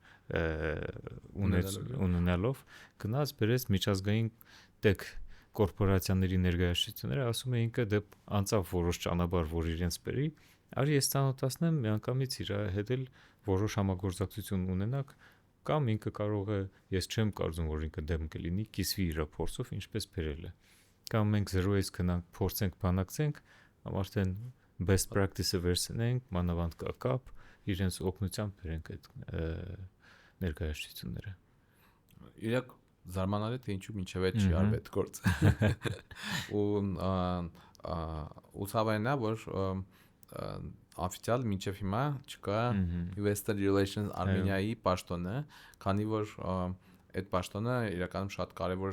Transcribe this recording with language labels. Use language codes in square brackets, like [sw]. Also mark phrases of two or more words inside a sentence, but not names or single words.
[hy] ունենալով գնաց բերեց միջազգային տեկ կորպորացիաների ներկայացությունները ասում է ինքը դե անցավ որոշ ճանապարհ որ իրենց բերի արի ես ցանոթացնեմ միանգամից իր հետ էլ որոշ համագործակցություն ունենակ կամ ինքը կարող է ես չեմ կարծում որ ինքը դեմ կլինի կիսվի իր փորձով ինչպես բերել է կամ մենք 0-ից գնանք փորձենք բանակցենք կամ արդեն [en] best practice- [hy] ը վերցնենք մանավանդ կապ իրենց օգնությամբ բերենք այդ ներկայացությունները իրակ զարմանալի թե ինչու մինչև այդ չի արվել այդ գործը ու ցավալի է որ օֆիցիալ մինչև հիմա չկա Investor Relations Armenia-ի պաշտոնը, քանի որ այդ պաշտոնը իրականում շատ կարևոր